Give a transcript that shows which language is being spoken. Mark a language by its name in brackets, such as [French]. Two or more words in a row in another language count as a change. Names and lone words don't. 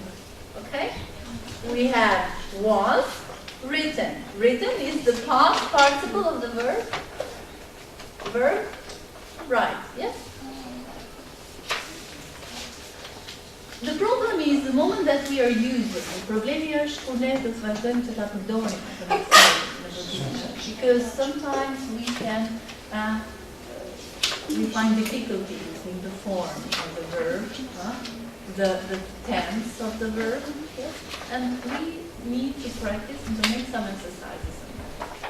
[English] Okay? We have was written. Written is the past participle of the verb. Verb, right, yes? The problem is the moment that we are using. [Albanian] Problemi është kur ne të vazhdojmë të ta përdorim. [English] Because sometimes we find difficulties in the form of the verb, the tense of the verb, yes? And we need to practice and to make some exercises on that.